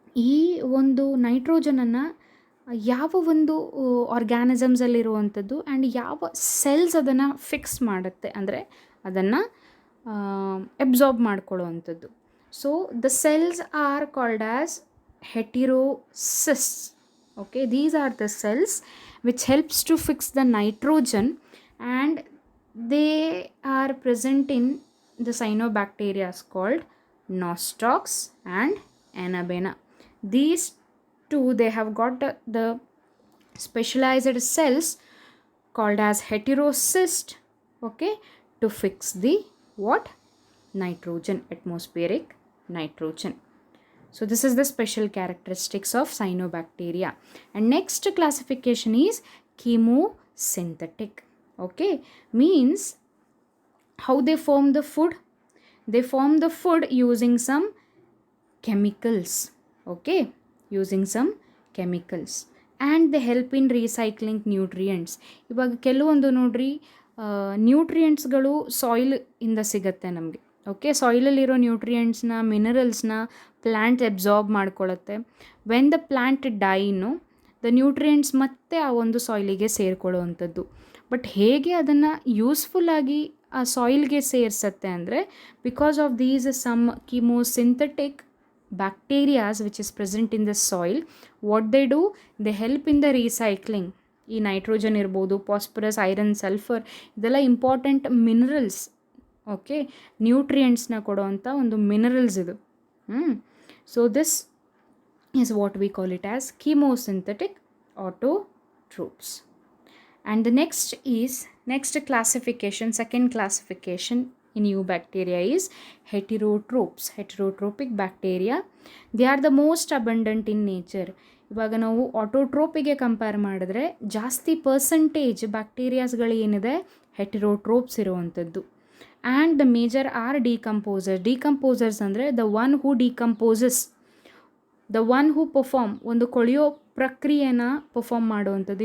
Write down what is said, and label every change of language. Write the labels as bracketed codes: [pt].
[kn] ಈ ಒಂದು ನೈಟ್ರೋಜನನ್ನು ಯಾವ ಒಂದು ಆರ್ಗ್ಯಾನಿಸಮ್ಸಲ್ಲಿರುವಂಥದ್ದು ಆ್ಯಂಡ್ ಯಾವ ಸೆಲ್ಸ್ ಅದನ್ನು ಫಿಕ್ಸ್ ಮಾಡುತ್ತೆ, ಅಂದರೆ ಅದನ್ನು ಅಬ್ಸಾರ್ಬ್ ಮಾಡ್ಕೊಳ್ಳೋ ಅಂಥದ್ದು. [en] So the cells are called as heterocysts. Okay, these are the cells which helps to fix the nitrogen, and they are present in the cyanobacteria called nostocs and Anabaena. These two, they have got the specialized cells called as heterocyst, okay, to fix the what? Nitrogen, atmospheric nitrogen. So this is the special characteristics of cyanobacteria. And next classification is chemosynthetic. Okay, means how they form the food. They form the food using some chemicals. Okay, using some chemicals, and they help in recycling nutrients. [kn] ಇವಾಗ ಕೆಲವೊಂದು ನೋಡ್ರಿ ನ್ಯೂಟ್ರಿಯೆಂಟ್ಸ್ಗಳು soil ಇಂದ ಸಿಗುತ್ತೆ ನಮಗೆ. Okay, ಸಾಯಿಲಲ್ಲಿರೋ ನ್ಯೂಟ್ರಿಯೆಂಟ್ಸ್ನ, ಮಿನರಲ್ಸ್ನ plant absorb ಮಾಡ್ಕೊಳ್ಳುತ್ತೆ. When the plant ಡೈನು, the nutrients ಮತ್ತೆ ಆ ಒಂದು ಸಾಯಿಲಿಗೆ ಸೇರ್ಕೊಳ್ಳೋವಂಥದ್ದು. But ಹೇಗೆ ಅದನ್ನು ಯೂಸ್ಫುಲ್ಲಾಗಿ ಆ ಸಾಯಿಲ್ಗೆ ಸೇರಿಸುತ್ತೆ ಅಂದರೆ [en] Because of these some chemosynthetic bacterias which is present in the soil, what they do, they help in the recycling. [kn] ಈ ನೈಟ್ರೋಜನ್ ಇರ್ಬೋದು, ಫಾಸ್ಫರಸ್, ಐರನ್, ಸಲ್ಫರ್, ಇದೆಲ್ಲ ಇಂಪಾರ್ಟೆಂಟ್ ಮಿನರಲ್ಸ್. ಓಕೆ, ನ್ಯೂಟ್ರಿಯೆಂಟ್ಸ್ನ ಕೊಡೋವಂಥ ಒಂದು ಮಿನರಲ್ಸ್ ಇದು. [en] So this is what we call it as chemosynthetic autotrophs. And the next classification, second classification in eubacteria is heterotrophs. Heterotrophic bacteria, they are the most abundant in nature. [kn] ಇವಾಗ ನಾವು ಆಟೋಟ್ರೋಪಿಗೆ compare ಮಾಡಿದ್ರೆ ಜಾಸ್ತಿ percentage ಬ್ಯಾಕ್ಟೀರಿಯಾಸ್ಗಳು ಏನಿದೆ ಹೆಟೆರೋಟ್ರೋಪ್ಸ್ ಇರುವಂಥದ್ದು. [en] and the major are decomposers ಅಂದರೆ the one who decomposes, the one who perform, [kn] ಒಂದು ಕೊಳೆಯೋ ಪ್ರಕ್ರಿಯೆನ perform ಮಾಡುವಂಥದ್ದು.